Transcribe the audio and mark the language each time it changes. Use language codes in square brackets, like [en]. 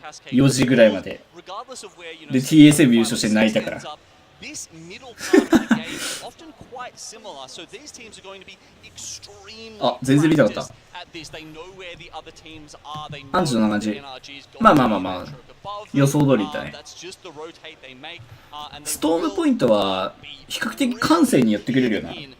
[ja] 4時ぐらいまで。で、TSM 優勝して泣いたから。 [en] this middle part of the game is often quite similar. So these teams are going to be extremely practiced at this. They know where the other teams are. They know the NRG's got the above. [ja] 予想通りだね。 [en] That's just the rotate they make. And [ja] ストームポイントは比較的感性にやってくれるよな。